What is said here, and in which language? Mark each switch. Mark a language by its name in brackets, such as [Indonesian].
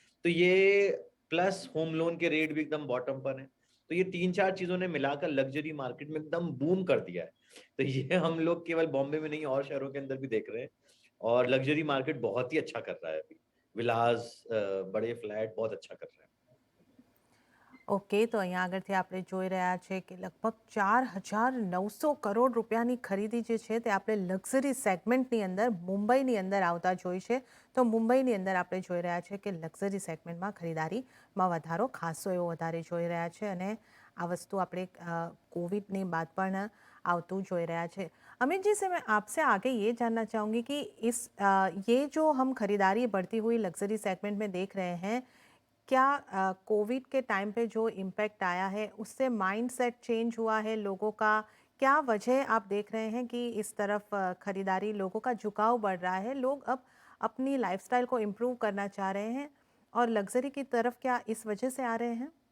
[Hindi] तो ये plus home loan के रेट भी एकदम बॉटम पर है। तो ये 3-4 चीजों ने मिलाकर लग्जरी मार्केट में एकदम बूम कर दिया है। तो ये हम लोग केवल बॉम्बे में नहीं और शहरों के अंदर भी देख रहे हैं और लग्जरी मार्केट बहुत ही अच्छा कर रहा है अभी। विलास बड़े फ्लैट बहुत अच्छा कर रहे हैं। [Gujarati] ઓકે, તો અહીંયા આગળથી આપણે જોઈ રહ્યા છે કે લગભગ 4,900 કરોડ રૂપિયાની ખરીદી જે છે તે આપણે લક્ઝરી સેગમેન્ટની અંદર મુંબઈની અંદર આવતા જોઈ છે. તો મુંબઈની અંદર આપણે જોઈ રહ્યા છે કે લક્ઝરી સેગમેન્ટમાં ખરીદારીમાં વધારો ખાસો એવો વધારે જોઈ રહ્યા છે અને આ વસ્તુ આપણે कोविड बात પણ આવતું જોઈ રહ્યા છે. [Hindi] अमित जी से मैं आपसे आगे ये जानना चाहूँगी कि ये जो हम खरीदारी बढ़ती हुई लग्जरी सेगमेंट में देख रहे हैं, क्या कोविड के टाइम पे जो इम्पैक्ट आया है उससे माइंडसेट चेंज हुआ है लोगों का? क्या वजह आप देख रहे हैं कि इस तरफ खरीदारी, लोगों का झुकाव बढ़ रहा है, लोग अब अपनी लाइफस्टाइल को इम्प्रूव करना चाह रहे हैं और लग्जरी की तरफ क्या इस वजह से आ रहे हैं?